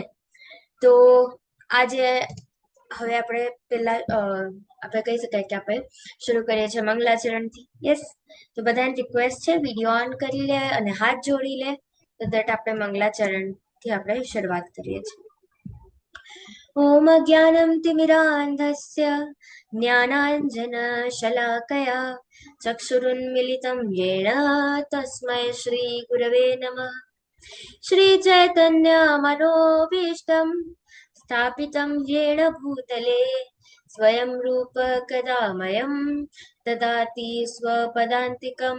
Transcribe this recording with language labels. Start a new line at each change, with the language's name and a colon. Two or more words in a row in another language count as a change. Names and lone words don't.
Gujarati: તો આજે હવે આપણે પહેલા આપણે કહી શકાય કે આપણે શરૂ કરીએ છીએ મંગલાચરણથી. યસ, તો બધાને રિક્વેસ્ટ છે વિડીયો ઓન કરી લે અને હાથ જોડી લે, તો દેટ આપણે મંગલાચરણથી આપણે શરૂઆત કરીએ છીએ.
Sanskrit: ॐ अज्ञानं तिमिरान्धस्य ज्ञानाञ्जनशलाकया चक्षुरुन्मिलितं येन तस्मै श्रीगुरवे नमः. श्रीचैतन्यमनोभीष्टं स्थापितं येन भूतले स्वयं रूप कदा मह्यं ददाति स्वपदान्तिकं.